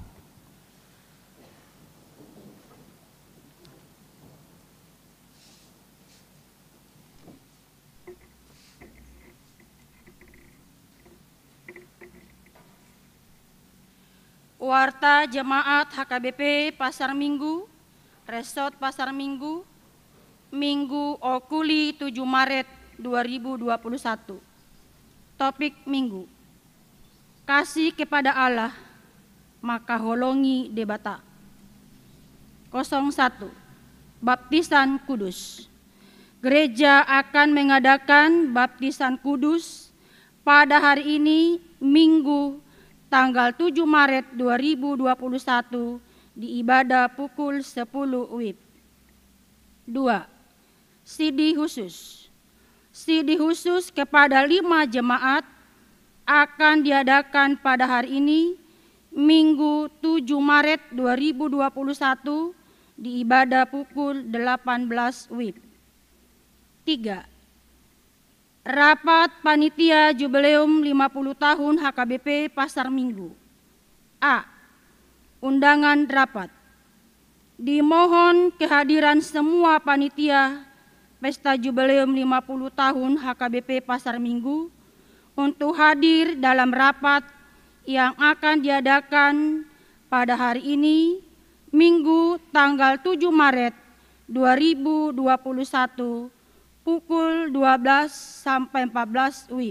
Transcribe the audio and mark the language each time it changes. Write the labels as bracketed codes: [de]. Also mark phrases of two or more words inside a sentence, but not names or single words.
[id] Warta Jemaat HKBP Pasar Minggu, Resort Pasar Minggu, Minggu Okuli 7 Maret 2021. Topik Minggu, kasih kepada Allah, maka [bbc] holongi debata. [id] 01. Baptisan Kudus. Gereja akan mengadakan baptisan kudus pada hari ini, Minggu tanggal 7 Maret 2021 di ibadah pukul 10 WIB. 2. Sidi khusus. Sidi khusus kepada 5 jemaat akan diadakan pada hari ini, Minggu 7 Maret 2021 di ibadah pukul 18 WIB. 3. Rapat Panitia Jubileum 50 tahun HKBP Pasar Minggu. A. Undangan rapat. Dimohon kehadiran semua panitia Pesta Jubileum 50 tahun HKBP Pasar Minggu untuk hadir dalam rapat yang akan diadakan pada hari ini, Minggu tanggal 7 Maret 2021 pukul 12 sampai 14 WIB.